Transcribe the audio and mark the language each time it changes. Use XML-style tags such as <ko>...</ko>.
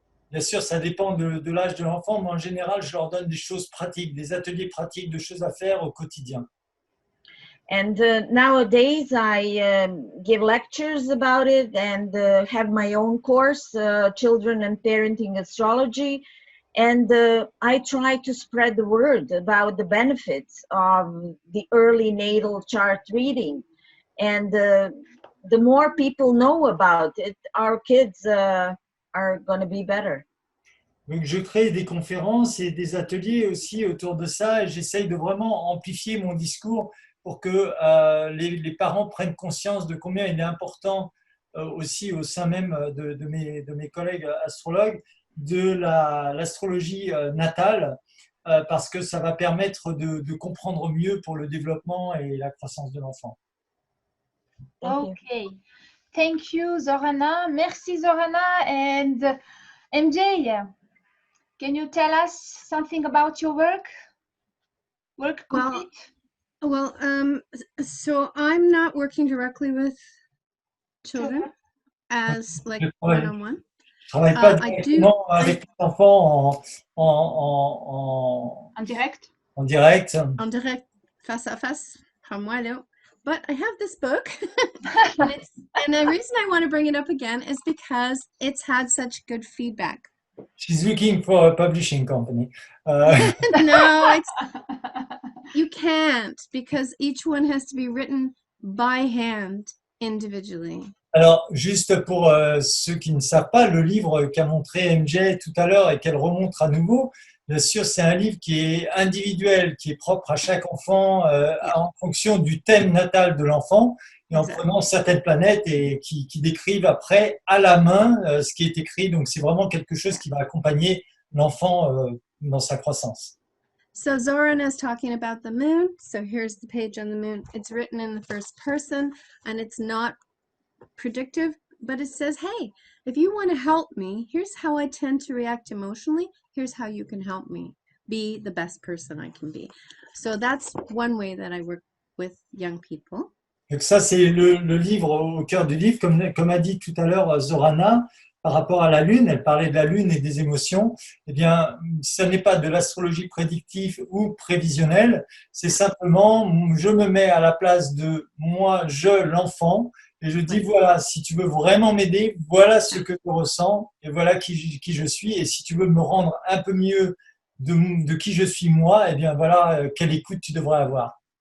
<fr>Bien sûr, ça dépend de l'âge de l'enfant, mais en général, je leur donne des choses pratiques, des ateliers pratiques, de choses à faire au quotidien.</fr> <en>And nowadays, I give lectures about it and have my own course, Children and Parenting Astrology. And I try to spread the word about the benefits of the early natal chart reading. And the more people know about it, our kids are going to be better.</en> <fr>Donc, je crée des conférences et des ateliers aussi autour de ça et j'essaye de vraiment amplifier mon discours pour que les parents prennent conscience de combien il est important aussi au sein même de mes collègues astrologues de l'astrologie natale parce que ça va permettre de comprendre mieux pour le développement et la croissance de l'enfant.</fr> <en>Okay. Thank you, Zorana.</en> <fr>Merci, Zorana.</fr> <en>And MJ, Can you tell us something about your work? Work complete? Well, so I'm not working directly with children as like one-on-one.</en> <fr>Je travaille pas directement avec les enfants En direct? En direct. En direct, face à face, par moi là.</fr> <en>But I have this book, and the reason I want to bring it up again is because it's had such good feedback. She's looking for a publishing company. No, you can't, because each one has to be written by hand individually.</en> <fr>Alors, juste pour ceux qui ne savent pas, le livre qu'a montré MJ tout à l'heure et qu'elle remontre à nouveau, bien sûr, c'est un livre qui est individuel, qui est propre à chaque enfant en fonction du thème natal de l'enfant et en prenant certaines planètes et qui décrivent après à la main ce qui est écrit. Donc, c'est vraiment quelque chose qui va accompagner l'enfant dans sa croissance.</fr> <en>So Zorana is talking about the moon. So here's the page on the moon. It's written in the first person and it's not predictive, but it says, hey, if you want to help me, here's how I tend to react emotionally. Here's how you can help me be the best person I can be. So that's one way that I work with young people.</en> <fr>Donc ça, c'est le livre au cœur du livre, comme a dit tout à l'heure Zorana, par rapport à la Lune, elle parlait de la Lune et des émotions. Eh bien, ce n'est pas de l'astrologie prédictive ou prévisionnelle, c'est simplement, je me mets à la place de moi, l'enfant, et je dis, voilà, si tu veux vraiment m'aider, voilà ce que je ressens, et voilà qui je suis, et si tu veux me rendre un peu mieux de qui je suis moi, eh bien voilà, quelle écoute tu devrais avoir.</fr>